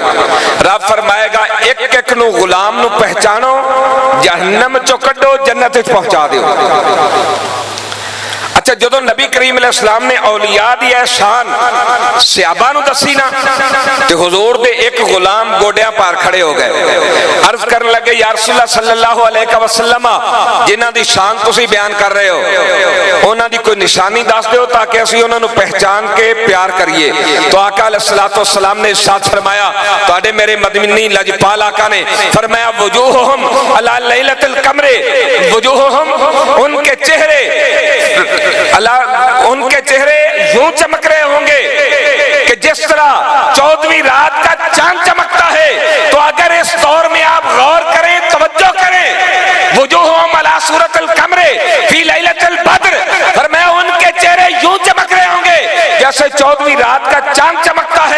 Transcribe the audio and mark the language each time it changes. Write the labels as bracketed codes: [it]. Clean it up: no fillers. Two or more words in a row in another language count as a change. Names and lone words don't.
[pa] رب فرمائے گا ایک ایک نوں غلام نوں پہچانو، جہنم چو کڈھو، جنت وچ پہنچا دیو. اچھا جدوں نبی کریم علیہ السلام نے اولیاء دی شان صحابہ نوں دسی نا، تے حضور دے ایک غلام گوڈیاں پار کھڑے ہو گئے، عرض کرن لگے [ar] یا رسول اللہ صلی اللہ علیہ وسلم [pa] جنہاں دی شان تسی بیان کر رہے ہو اوہناں دی کوئی نشانی دس دیو تاکہ اسیں اوہناں نوں پہچان کے پیار کریے. [ur] تو آقا [ar] علیه الصلاة والسلام [ur] نے ارشاد فرمایا, [pa] تہاڈے میرے مدنی لجپال آقا نے فرمایا [ar] وجوههم على ليلة القمر، وجوههم [ur] ان کے چہرے ان کے چہرے یوں چمک رہے ہوں گے کہ جس طرح 14ویں رات کا چاند چمکتا ہے. تو اگر اس دور میں آپ غور کریں، توجہ کریں, [ar] وجوههم على صورة القمر في ليلة البدر, [ur] فرمایا ان کے چہرے یوں چمک رہے ہوں گے جیسے 14ویں رات کا چاند چمکتا ہے.